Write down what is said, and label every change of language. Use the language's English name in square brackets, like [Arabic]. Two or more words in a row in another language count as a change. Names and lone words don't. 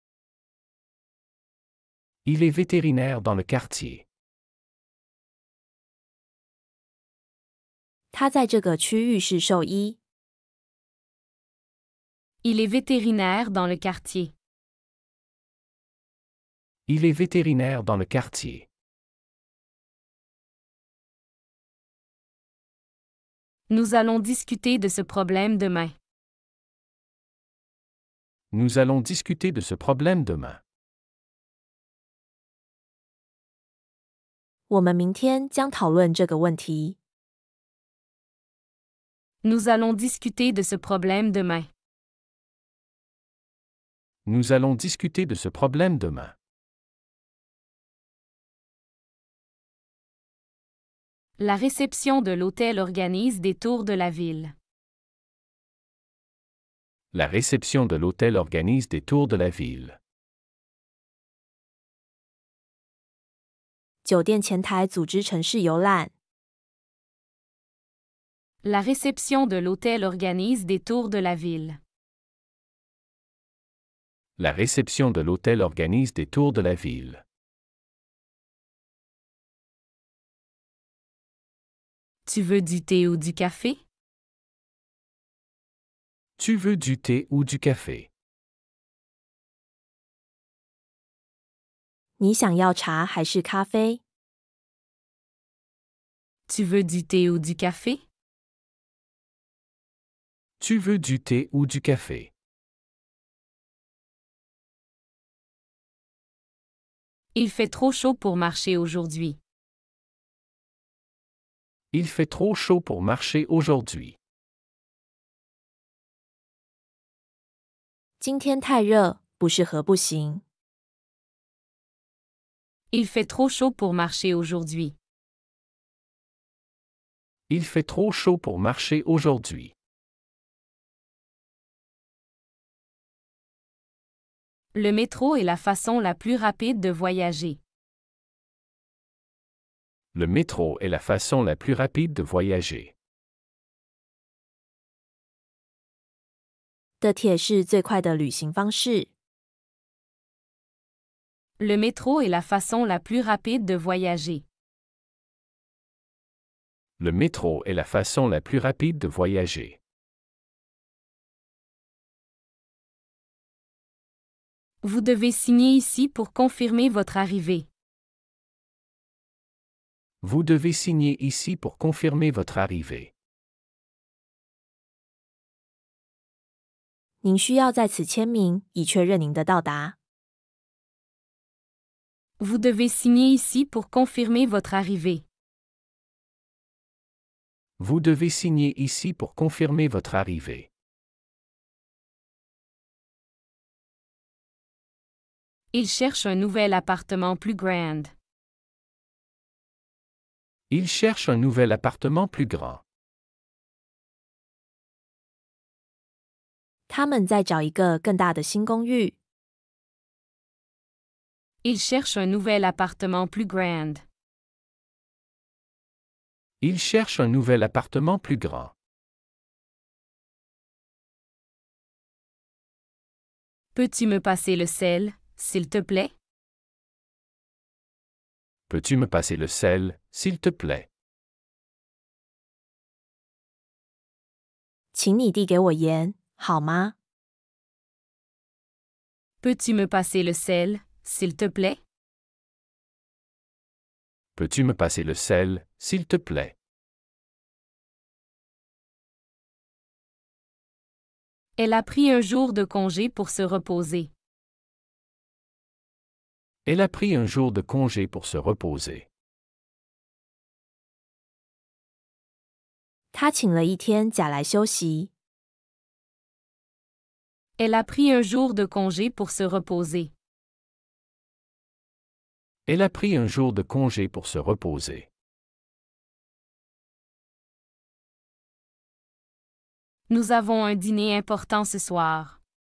[French] Il est vétérinaire dans le quartier. [Chinese] 他在这个区域是兽医。 [French] Il est vétérinaire dans le quartier. Il est vétérinaire dans le quartier. Nous allons discuter de ce problème demain. Nous allons discuter de ce problème demain. [Chinese] 我们明天将讨论这个问题。 [French] Nous allons discuter de ce problème demain. Nous allons discuter de ce problème demain. La réception de l'hôtel organise des tours de la ville. La réception de l'hôtel organise des tours de la ville. [Chinese] 酒店前台组织城市游览。 [French] La réception de l'hôtel organise des tours de la ville. La réception de l'hôtel organise des tours de la ville. Tu veux du thé ou du café? Tu veux du thé ou du café? [Chinese] 你想要茶还是咖啡？ [French] Tu veux du thé ou du café? Tu veux du thé ou du café? Il fait trop chaud pour marcher aujourd'hui. Il fait trop chaud pour marcher aujourd'hui. [Chinese] 今天太热，不适合步行。 [French] Il fait trop chaud pour marcher aujourd'hui. Il fait trop chaud pour marcher aujourd'hui. Le métro est la façon la plus rapide de voyager. Le métro est la façon la plus rapide de voyager. [Chinese] 地铁是最快的旅行方式。 [French] Le métro est la façon la plus rapide de voyager. Le métro est la façon la plus rapide de voyager. Vous devez signer ici pour confirmer votre arrivée. Vous devez signer ici pour confirmer votre arrivée. [Chinese] 您需要在此签名，以确认您的到达。 [French] Vous devez signer ici pour confirmer votre arrivée. Vous devez signer ici pour confirmer votre arrivée. Il cherche un nouvel appartement plus grand. Il cherche un nouvel appartement plus grand. [Chinese] 他们在找一个更大的新公寓。 [French] Il cherche un nouvel appartement plus grand. Il cherche un nouvel appartement plus grand. Peux-tu me passer le sel, s'il te plaît? Peux-tu me passer le sel, s'il te plaît? [Chinese] 请你递给我盐，好吗？ [French] Peux-tu me passer le sel, s'il te plaît? Peux-tu me passer le sel, s'il te plaît? Elle a pris un jour de congé pour se reposer. Elle a pris un jour de congé pour se reposer. [Chinese] 他请了一天假来休息。 [French] Elle a pris un jour de congé pour se reposer. Elle a pris un jour de congé pour se reposer. Nous avons un dîner important ce soir.